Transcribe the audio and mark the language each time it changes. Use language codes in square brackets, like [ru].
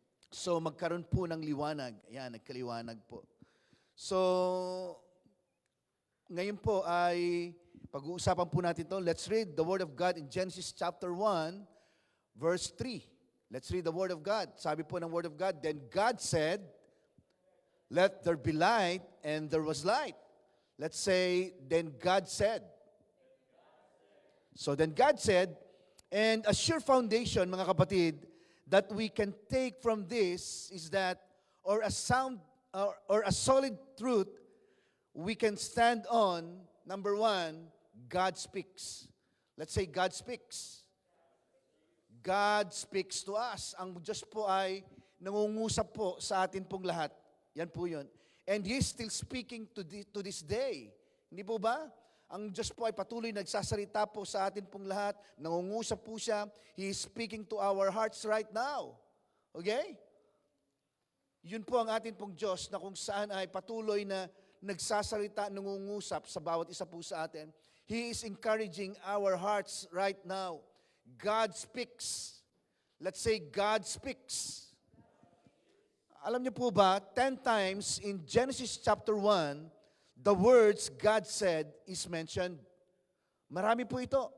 [tl] So magkaroon po ng liwanag. Ayan, nagkaliwanag po. So ngayon po ay pag-uusapan po natin ito. [en] Let's read the Word of God in Genesis chapter 1, verse 3. Let's read the Word of God. [tl] Sabi po ng [en] Word of God, then God said, let there be light, and there was light. Let's say, then God said. So then God said, and a sure foundation, [tl] mga kapatid, [en] that we can take from this is that, or a sound, or a solid truth, we can stand on, number one, God speaks. Let's say God speaks. God speaks to us. [tl] Ang Diyos po ay nangungusap po sa atin pong lahat. Yan po yun. [en] And He is still speaking to this day. [tl] Hindi po ba? Ang Diyos po ay patuloy nagsasalita po sa atin pong lahat. Nangungusap po siya. [en] He is speaking to our hearts right now. Okay? [tl] Yun po ang atin pong Diyos na kung saan ay patuloy na nagsasalita, nangungusap sa bawat isa po sa atin. [en] He is encouraging our hearts right now. God speaks. Let's say God speaks. [tl] Alam niyo po ba, [en] 10 times in Genesis chapter 1, the words God said is mentioned. [tl] Marami po ito.